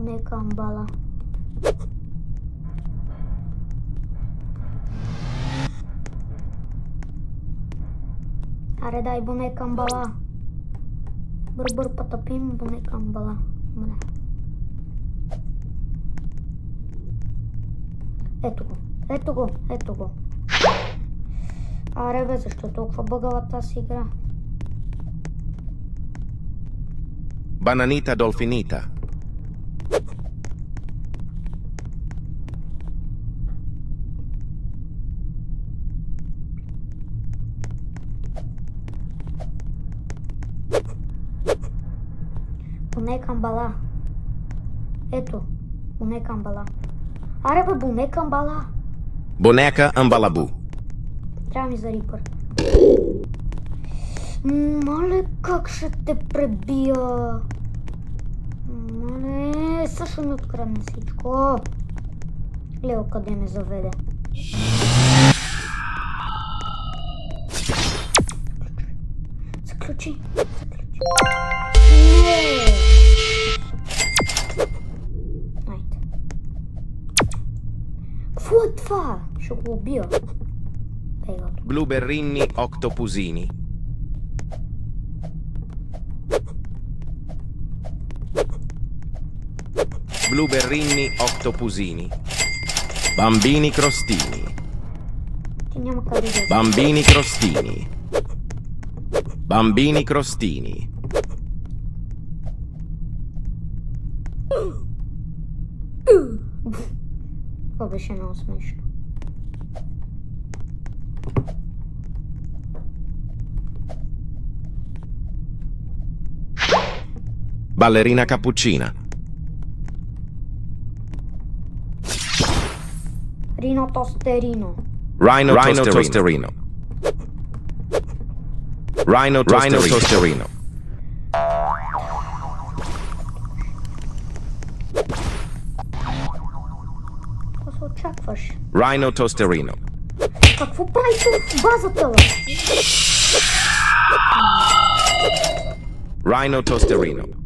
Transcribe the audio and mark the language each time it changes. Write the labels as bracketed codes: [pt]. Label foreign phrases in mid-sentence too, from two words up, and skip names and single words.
[bg] камбала. Аре дай боне камбала. Бър потопим боне камбала. Добре. Ето го. Аре бе, защо толкова бъгава тази игра? Bananita dolfinita. Боне камбала. Ето, боне камбала. Аре бе, боне камбала. Boneca ambalabù. Трябва ми за рипър. Мале, как ще те пребия? Мале, също ми открадне всичко. Лео, къде ме заведе? Заключи. Не! Найде. Какво е това? Ще го убия. Blueberrini octopusini. Blueberrini octopusini. Bambini crostini. Ти няма къде да... Bambini crostini. Bambini crostini. Това беше много смешно. Ballerina cappuccina. Rino tosterino. Rhino tosterino. Rhino tosterino. Какво се очакваш? Rhino tosterino. Какво прави тук в базата, бе? Rhino tosterino.